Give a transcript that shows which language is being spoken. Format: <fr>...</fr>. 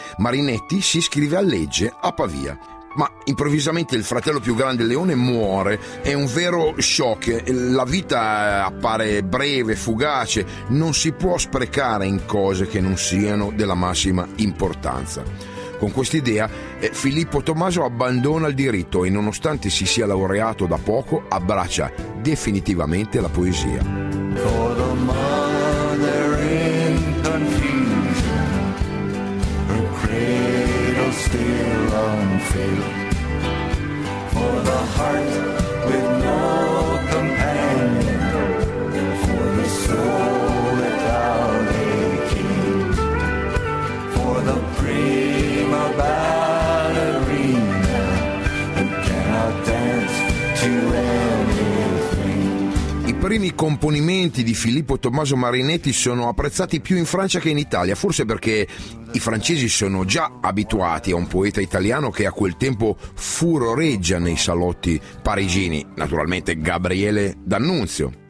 <it>Marinetti si iscrive a legge a Pavia. Ma improvvisamente il fratello più grande Leone muore, è un vero shock, la vita appare breve, fugace, non si può sprecare in cose che non siano della massima importanza. Con quest'idea Filippo Tommaso abbandona il diritto e, nonostante si sia laureato da poco, abbraccia definitivamente la poesia.</it> <en>For the mother in confusion, her cradle still unfailed. For the heart with no companion, for the soul without a king. For the prima ballerina who cannot dance to</en> <it>I primi componimenti di Filippo Tommaso Marinetti sono apprezzati più in Francia che in Italia, forse perché i francesi sono già abituati a un poeta italiano che a quel tempo furoreggia nei salotti parigini, naturalmente Gabriele D'Annunzio.</it>